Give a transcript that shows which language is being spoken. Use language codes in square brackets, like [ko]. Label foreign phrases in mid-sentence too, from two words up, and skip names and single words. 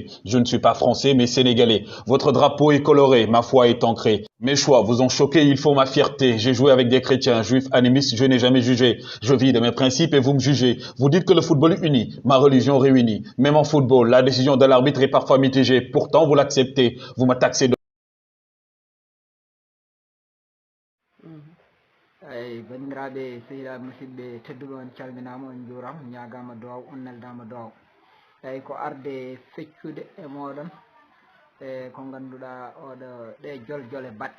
[fr] Je ne suis pas français mais sénégalais. Votre drapeau est coloré, ma foi est ancrée. Mes choix vous ont choqué, il faut ma fierté. J'ai joué avec des chrétiens, juifs, animistes, je n'ai jamais jugé. Je vis de mes principes et vous me jugez. Vous dites que le football unit, ma religion réunit. Même en football, la décision de l'arbitre est parfois mitigée. Pourtant, vous l'acceptez. Vous me taxez de... [ff] ay bandiraɓe sehilaɓe musidɓe tedduɓe on calminama on juurama ñagama duwaw on neldama duwaw eyyi ko arde feccude e moɗon e ko ganduɗa oɗo ɗe joljole baɗɗe